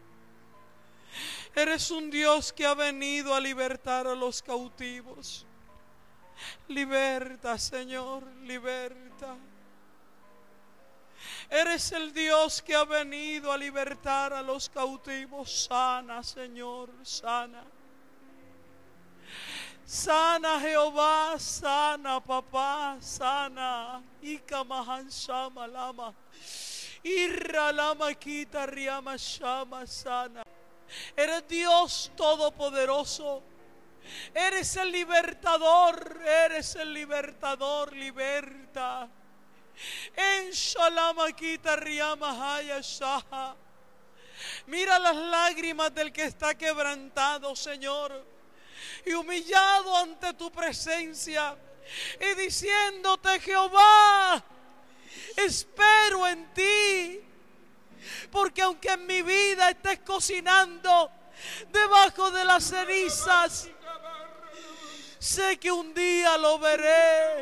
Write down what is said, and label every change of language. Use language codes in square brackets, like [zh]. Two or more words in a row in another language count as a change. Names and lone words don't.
[es] Eres un Dios que ha venido a libertar a los cautivos. Liberta, Señor, liberta. Eres el Dios que ha venido a libertar a los cautivos. Sana, Señor, sana. Sana, Jehová, sana, papá, sana. Ikamahan Shama Lama. Irra Lama Kita Riama Shama, sana. Eres Dios Todopoderoso. Eres el libertador, liberta. En Shalamakita Riama Haya Shaha. Mira las lágrimas del que está quebrantado, Señor, y humillado ante tu presencia, y diciéndote: Jehová, espero en ti, porque aunque en mi vida estés cocinando debajo de las cenizas, sé que un día lo veré.